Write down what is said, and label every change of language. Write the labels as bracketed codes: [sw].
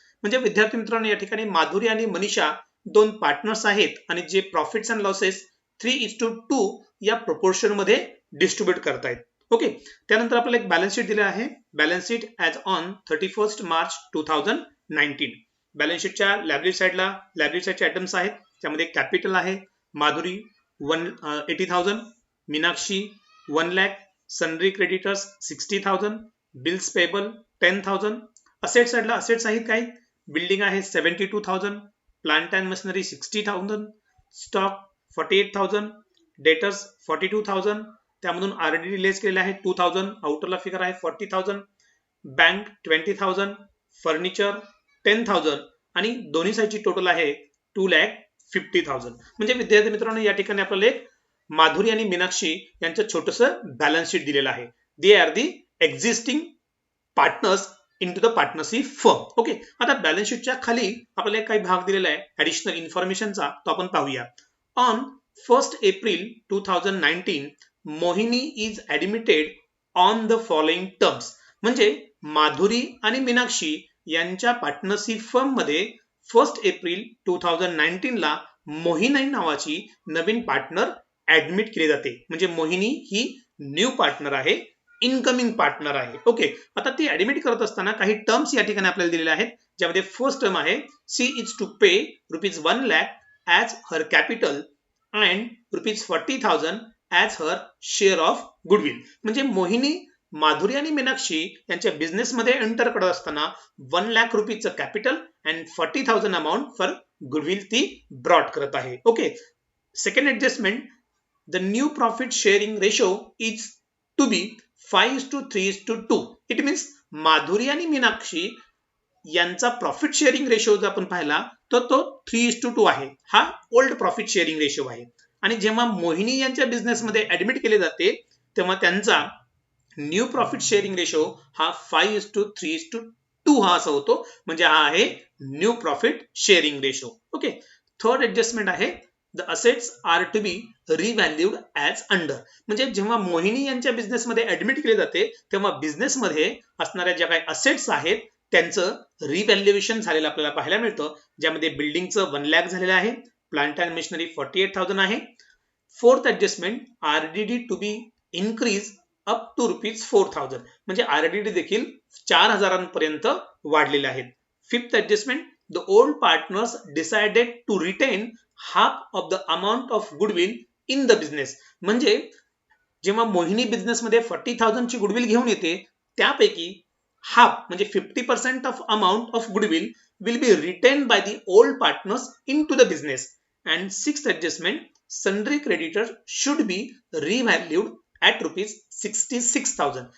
[mr] म्हणजे विद्यार्थी मित्रांनो, या ठिकाणी माधुरी आणि मनीषा दोन पार्टनर्स आहेत आणि जे प्रॉफिट्स अँड लॉसेस 3:2 या प्रोपोर्शन मध्ये डिस्ट्रीब्यूट करतायत. ओके, त्यानंतर आपल्याला एक [en] Balance sheet दिले आहे. Balance sheet as on 31st March 2019. [mr] Balance शीटच्या लायबिलिटी साईडचे आयटम्स आहेत. त्यामध्ये कॅपिटल आहे. Madhuri 80,000, Meenakshi 1 lakh, सनरी creditors 60,000, bills payable 10,000. Asset साइडला असेट्स आहेत काही. बिल्डिंग आहे 72,000, plant and machinery 60,000, stock 48,000, debtors 42,000. त्यामधून आरडी लेस केलेले आहे 2,000, आउटरला फिगर आहे 40,000, बँक 20,000, फर्निचर 10,000 आणि दोन्ही साईडची टोटल आहे 2,50,000. म्हणजे विद्यार्थी मित्रांनो, या ठिकाणी आपल्याला एक माधुरी आणि मीनाक्षी यांचं छोटंसं बॅलन्स शीट दिलेलं आहे. [en] They are the existing partners into the partnership firm. [mr] Okay, आता बॅलन्स शीटच्या खाली आपल्याला काही भाग दिलेला आहे ऍडिशनल इन्फॉर्मेशनचा, तो आपण पाहूया. [en] On 1st April 2019 Mohini is admitted on the following terms. [mr] म्हणजे माधुरी आणि मीनाक्षी यांच्या पार्टनरशिप फर्म मध्ये 1st April 2019 ला मोहिनी नावाची नवीन पार्टनर ऍडमिट केली जाते. म्हणजे मोहिनी ही न्यू पार्टनर आहे, इनकमिंग पार्टनर आहे. ओके, आता ती ऍडमिट करत असताना काही टर्म्स या ठिकाणी आपल्याला दिलेल्या आहेत, ज्यामध्ये फर्स्ट टर्म आहे [en] She is to pay ₹1 lakh as her capital and ₹40,000 as her share of goodwill. [mr] म्हणजे मोहिनी, माधुरी आणि मीनाक्षी यांच्या बिझनेस मध्ये एंटर करत असताना 1 lakh रुपीचं capital and 40,000 amount for goodwill ती ब्रॉट करत आहे. [en] Okay, second adjustment, the new profit sharing ratio is to be 5:3:2. It means [mr] Madhuri आणि मीनाक्षी यांचा प्रॉफिट शेअरिंग रेशो जर आपण पाहिला तर तो 3:2 आहे. हा ओल्ड प्रॉफिट शेअरिंग रेशो आहे. आणि जेव्हा मोहिनी यांच्या बिझनेस मध्ये ऍडमिट केले जाते तेव्हा त्यांचा न्यू प्रॉफिट शेअरिंग रेशो हा 5:3:2 हा असा होतो. म्हणजे हा आहे new profit sharing ratio. [en] Okay, third adjustment आहे the assets are to be revalued as under. [mr] म्हणजे जेव्हा मोहिनी यांच्या बिझनेस मध्ये ऍडमिट केले जाते तेव्हा बिझनेस मध्ये असणाऱ्या ज्या काही असेट्स आहेत त्यांचं रिव्हॅल्युएशन झालेलं आपल्याला पाहायला मिळतं, ज्यामध्ये बिल्डिंगचं 1 लाख झालेलं आहे, प्लांट अँड मशिनरी 48,000 आहे. [en] Fourth adjustment, RDD to be increase up to ₹4,000. [mr] म्हणजे आरडीडी देखील 4,000 पर्यंत वाढलेले आहेत. [en] Fifth adjustment, the old partners decided to retain half of the amount of goodwill in the business. [mr] म्हणजे जेव्हा मोहिनी बिझनेस मध्ये 40,000 ची गुडविल घेऊन येते त्यापैकी हाफ म्हणजे [en] 50% of amount of goodwill will be retain by the old partners into the business. And sixth adjustment, sundry creditor should be revalued at ₹66,000.